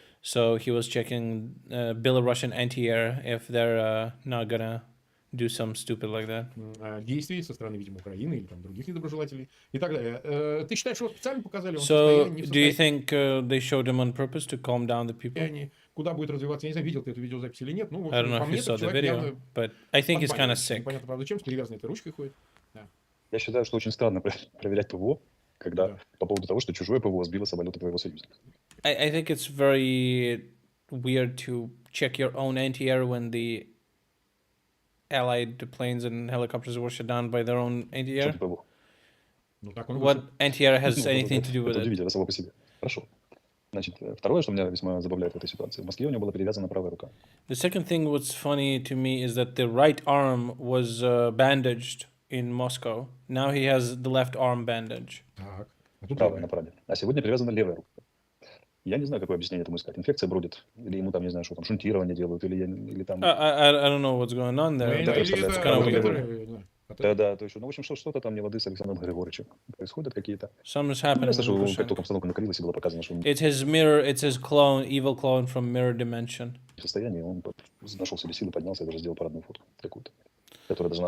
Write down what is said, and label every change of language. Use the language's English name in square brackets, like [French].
[English] So he was checking Belarusian anti-air if they're not gonna do some stupid like that. [Russian] Действий со стороны, видимо, Украины или там других недоброжелателей и так далее. Ты считаешь, что специально показали? [English] So do you think they showed him on purpose to calm down the people? [Russian] Куда будет развиваться? Я не знаю, видел ты эту видеозапись или нет. Ну, [English] I don't know if you saw the video, but I think he's kind of sick. [Russian] Непонятно, правда, чем, с перевязанной этой ручкой ходит. Я считаю, что очень странно проверять ПВО, когда по поводу того, что чужое ПВО сбило самолеты твоего союзника. [English] I think it's very weird to check your own anti-air when the allied planes and helicopters were shot down by their own anti-air. What anti-air has anything to do with it? [Russian] Это удивительно само по себе. Хорошо. Значит, второе, что меня весьма забавляет в этой ситуации, в Москве у него была перевязана правая рука. [English] The second thing what's funny to me is that the right arm was bandaged in Moscow. Now he has the left arm bandage. [Russian] Правая на праве. А сегодня перевязана левая рука. Я не знаю, какое объяснение этому искать. Инфекция бродит, или ему там, не знаю, что там, шунтирование делают, или там... [English] I don't know what's going on there. [Russian] Да, [English] But it's kind of weird. [Russian] Да, то есть, ну, в общем, что-то там не воды с Александром Григорьевичем происходит какие-то. [English] Something's happening. [Russian] Ясно, что [English] 100%. [Russian] как только обстановка накалилась, и было показано, что он [English] It's his mirror. It's his clone, evil clone from Mirror Dimension. [Russian] в состоянии, он нашел себе силы, поднялся и даже сделал парадную фотку какую-то, которая должна...